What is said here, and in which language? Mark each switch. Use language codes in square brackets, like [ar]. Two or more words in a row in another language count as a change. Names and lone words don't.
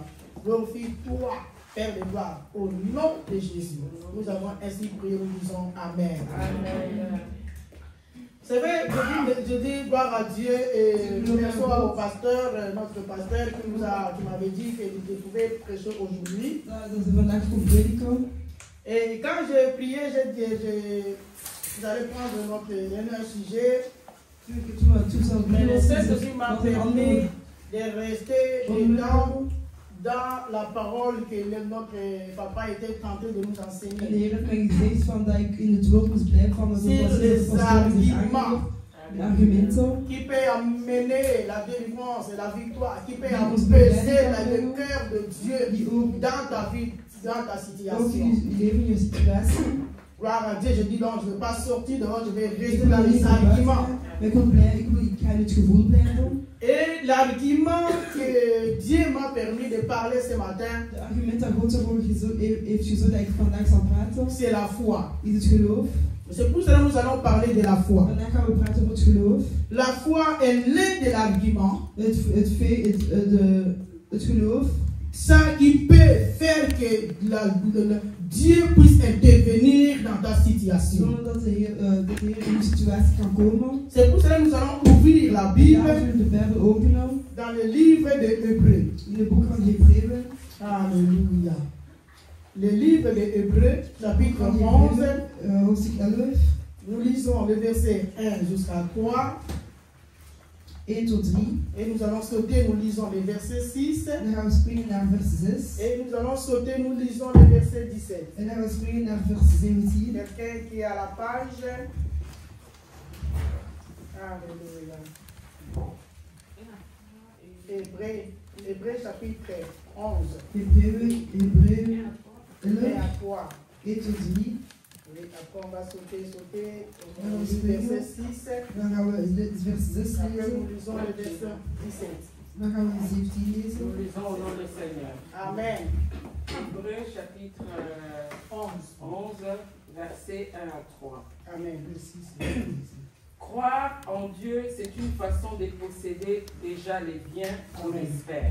[fr] Glorifie-toi, Père de gloire, au nom de Jésus. Nous avons ainsi prié, nous disons Amen. Amen. C'est vrai, je dis gloire à Dieu et merci au pasteur, notre pasteur qui m'avait dit qu'il pouvait prêcher aujourd'hui. [nl] Dat is vandaag voor prediken. [fr] Et quand j'ai prié, j'ai dit, j'allais prendre un sujet. Mais le Saint-Esprit m'a permis de rester dans la parole que notre papa était tenté de nous [nl] En de [fr] enseigner. [nl] Heer heeft mij gezegd van dat ik in het woord moest blijven van dat [fr] Sur [nl] het [fr] les arguments [nl] argumenten [fr] qui peut amener la délivrance et la victoire, qui peut apaiser le cœur de Dieu dans ta vie, dans ta [nl] ook [fr] situation. [nl] in je leven, in je situatie. [fr] Gloire à Dieu, je dis donc, je ne vais pas sortir dehors, je vais rester dans les arguments. [nl] Maar ik ga in het gevoel blijven. [fr] Et l'argument que Dieu m'a permis de parler ce matin, [nl] De argument dat God ervoor heeft gezorgd dat ik vandaag zal praten, [fr] c'est la foi. [nl] is het geloof. [fr] C'est pour cela que nous allons parler de la foi. [nl] Vandaag gaan we praten over het geloof. [fr] La foi est l'un de l'argument, [nl] Het geloof, [fr] ça qui peut faire que Dieu puisse intervenir dans ta situation. [nl] zodat de Heer in je situatie kan komen. [fr] C'est pour cela que nous allons ouvrir la Bible [nl] Daar zullen we de Bijbel openen. [fr] dans le livre de Hébreux. [nl] In het boek van Hebreeën. [fr] Alléluia. Le livre de Hébreux, chapitre 11, [nl] Hoofdstuk 11, [fr] nous lisons le verset 1 jusqu'à 3. [nl] 1 tot 3. [fr] Et nous allons sauter, nous lisons le verset 6. [nl] Dan gaan we springen naar vers 6. [fr] Et nous allons sauter, nous lisons le verset 17. [nl] En dan gaan we springen naar vers 17. [fr] Quelqu'un qui est à la page. Alléluia. Hébreux chapitre 11. [nl] Hebreeën 11, [fr] Et à 3. [nl] 1 tot 3. [fr] Oui, après on va sauter. On va Verset 6. [nl] Dan gaan we vers 6 [fr] Après [nl] lezen. [fr] nous lisons le verset 17. [nl] Dan gaan we 17 [fr] Nous [nl] lezen. [fr] lisons au nom du Seigneur. Amen. Hébreux chapitre 11, verset 1 à 3. Amen. Le 6. Croire en Dieu, c'est une façon de posséder déjà les biens qu'on espère.